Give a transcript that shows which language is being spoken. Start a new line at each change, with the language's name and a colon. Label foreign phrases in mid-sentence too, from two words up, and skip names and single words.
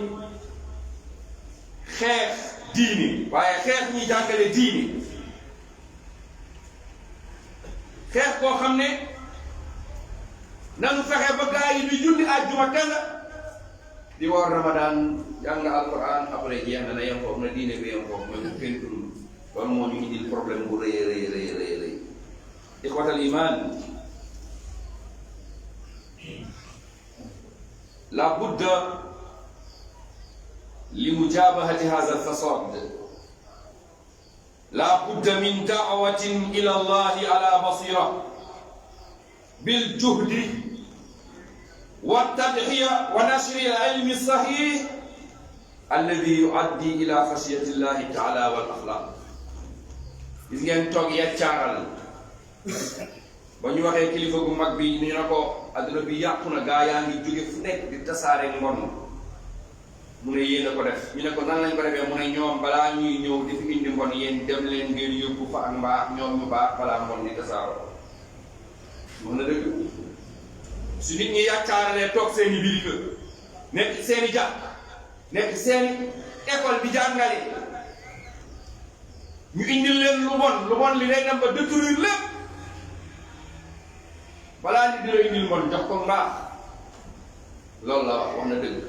Wolof: xeex diini waaye xeex ñi jàngale diini xeex koo xam ne nanu fexe ba gaa yi di julli àjjuma kenn di woor Ramadan jàng alquran après jeex na yem foofu na diine bi yem foofu mooy bu kenn dund loolu moo ñu indil problème bu rëy
Arabic: إخوة الإيمان لا بد لمجابهة هذا الفساد لا بد من دعوة إلى الله على بصيرة بالجهد والتضحية ونشر العلم الصحيح الذي يؤدي إلى خشية الله تعالى والأخلاق.
Wolof: gis ngeen toog yàccaaral ba ñu waxee kilifa gu mag bi ñu ne ko adduna bi yàqu na gaa yaa ngi jóge fu nekk di tasaare mbon mu ne yéen a ko def ñu ne ko nan lañ ko defee mu ne ñoom balaa ñuy ñëw di fi indi mbon yéen dem leen ngeen yóbbu fa ak mbaax ñoom ñu baax balaa mbon di tasaaroo moom la dëgg su nit ñi yàccaaralee toog seen i biir kër nekk seen i jàkk nekk seen i école bi jàngale ñu indil leen lu bon li day dem ba détruire lépp balaa nit di la indil mbon jox ko mbaax loolu la wax na dëgg.